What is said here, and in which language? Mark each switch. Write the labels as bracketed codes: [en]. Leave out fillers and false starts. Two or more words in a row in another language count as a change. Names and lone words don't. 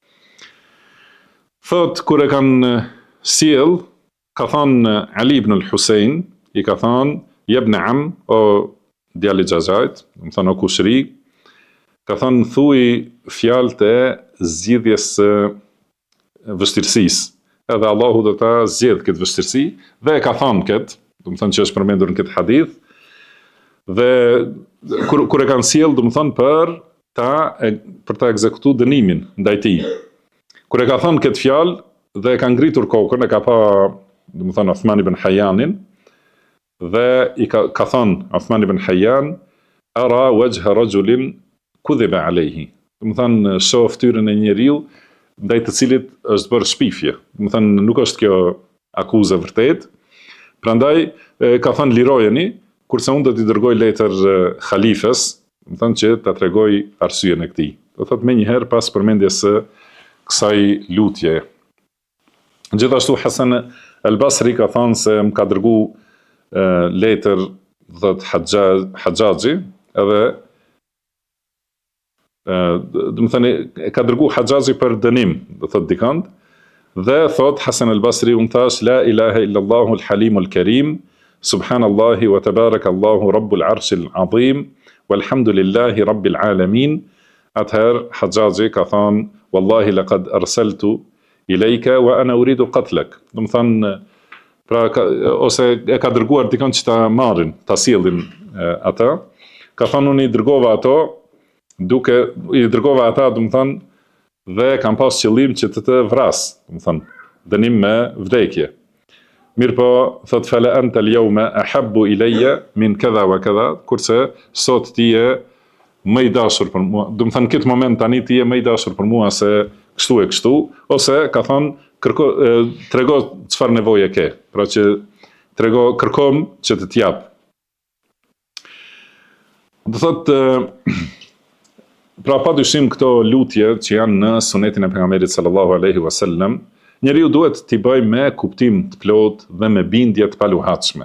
[sq] Thot, kur e kanë sjell, ka thënë Ali ibn al-Husayn, i ka thënë, [ar] يبن عم, [sq] o djali xhaxhait, do të thënë o kushri, ka thënë thuj fjalët e zgjidhjes së vështirësisë. Edhe Allahu do ta zgjedh këtë vështirësi, dhe e ka thënë këtë, do të thënë që është përmendur në këtë hadith, dhe kur e kanë sjell, do të thënë për ta ekzekutuar dënimin ndaj tij. Kur e ka thënë këtë fjalë dhe e ka ngritur kokën, e ka pa, do të thënë, Uthman ibn Hayyanin, dhe i ka thënë Uthman ibn Hayyan, [ar] أرى وجه رجل كذب عليه. [sq] Do të thënë, shoh fytyrën e njeriu ndaj të cilit është bërë shpifje. Do të thënë, nuk është kjo akuzë vërtet. Prandaj ka thënë lirojeni, kurse unë do t'i dërgoj letër khalifes, do të thënë që ta tregoj arsyen e këtij. Do thotë më njëherë pas përmendjes së kësaj lutje. Gjithashtu Hasan El Basri ka thënë se më ka dërgu letër dhët Haxhaxhi, edhe do të thënë ka dërgu Haxhaxhi për dënim, do thot dikant, dhe thot Hasan el Basri unë thash [ar] لا إله إلا الله الحليم الكريم، سبحان الله وتبارك الله رب العرش العظيم، والحمد لله رب العالمين. [sq] Atëherë Haxhaxhi ka thënë [ar] والله لقد أرسلت إليك وأنا أريد قتلك. [sq] Do të thënë pra ose e ka dërguar dikon që ta marrin, ta sjellin ata. Ka thënë unë i dërgova ato i dërgova ata, do të thënë, dhe kam pas qëllim që të vras, do të thënë, dënim me vdekje. Mirë po, thot [ar] فأنت اليوم أحب إلي من كذا وكذا, [sq] kurse sot ti je më i dashur për mua, do të thënë këtë moment tani ti je më i dashur për mua se kështu e kështu, ose ka thënë trego çfarë nevoje ke, pra që kërkom që të t'jap. Do thot pra pa dyshim këto lutje që janë në sunetin e pejgamberit [ar] صلى الله عليه وسلم, [sq] njeriu duhet t'i bëj me kuptim të plot dhe me bindje të paluhatshme.